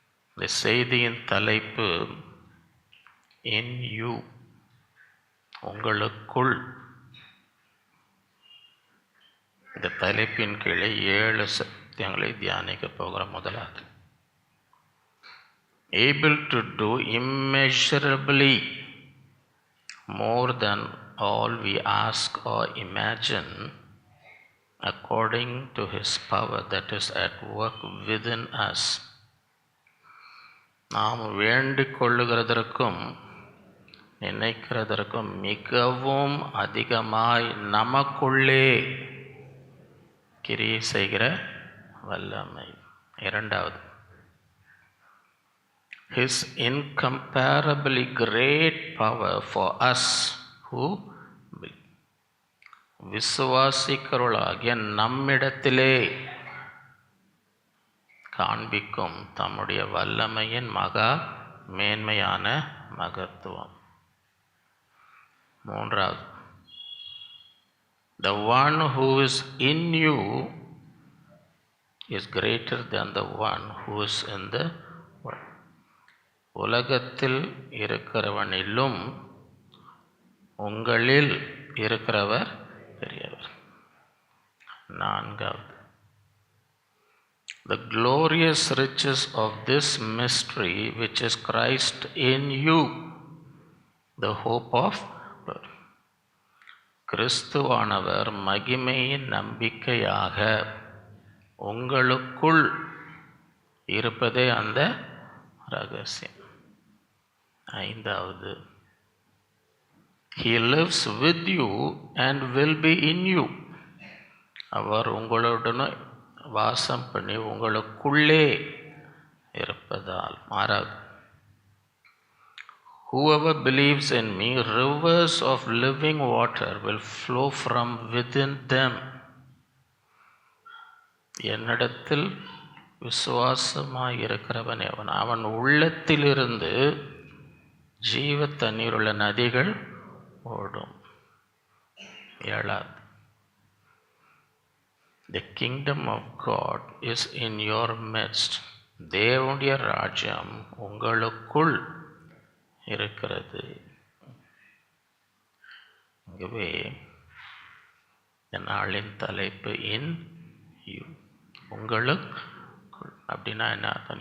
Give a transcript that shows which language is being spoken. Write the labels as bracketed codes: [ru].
[ta] இந்த செய்தியின் தலைப்பு [en] in you, [ta] உங்களுக்குள். இந்த தலைப்பின் கீழே 7 சத்தியங்களை தியானிக்க போகிறோம். [en] முதலாவது, able to do immeasurably more than all we ask or imagine, according to his power that is at work within us. [ta] நாம் வேண்டிக் கொள்ளுகிறதற்கும் நினைக்கிறதற்கும் மிகவும் அதிகமாய் நமக்குள்ளே கிரியை செய்கிற வல்லமை. இரண்டாவது, [en] his incomparably great power for us who [ta] விசுவாசிக்கிறவர்களாகிய நம்மிடத்திலே காண்பிக்கும் தம்முடைய வல்லமையின் மகா மேன்மையான மகத்துவம். [en] மூன்றாவது, the one who is in you is greater than the one who is in the world. [ta] உலகத்தில் இருக்கிறவனிலும் உங்களில் இருக்கிறவர் பெரியவர். [en] நான்காவது, the glorious riches of this mystery which is Christ in you, the hope of glory. [ta] கிறிஸ்துவானவர் மகிமையின் நம்பிக்கையாக உங்களுக்குள் இருப்பதே அந்த ரகசியம். [en] ஐந்தாவது, he lives with you and will be in you. [ta] அவர் உங்களுடன் வாசம் பண்ணி உங்களுக்குள்ளே இருப்பதால். [en] ஆறாவது, whoever believes in me, rivers of living water will flow from within them. [ta] என்னிடத்தில் விசுவாசமாய் இருக்கிறவன் அவன், அவன் உள்ளத்திலிருந்து ஜீவ தண்ணீருள்ள நதிகள் ஓடும். [en] ஏழாவது, the kingdom of God is in your midst. [ta] தேவனுடைய ராஜ்யம் உங்களுக்குள் இருக்கிறது. ஆகவே இந்த நாளின் தலைப்பு [en] in you, [ta] உங்களுக்குள். அப்படின்னா என்ன அர்த்தம்?